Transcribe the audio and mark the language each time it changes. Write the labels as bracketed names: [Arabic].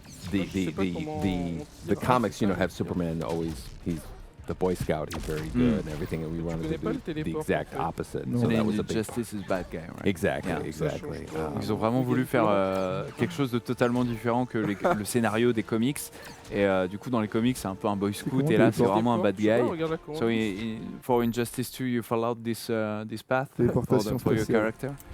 [English] The comics, have Superman always he's the Boy Scout, he's very good and everything, and we wanted to do the exact opposite. So that was a big Justice is bad guy, right? Exactly. [French] Ils ont vraiment voulu faire quelque chose de totalement différent que le scénario des comics. Et du coup, dans les comics, c'est un peu un boy scout, et là, c'est vraiment un bad guy. [English] So for Injustice 2, you followed this path for your character?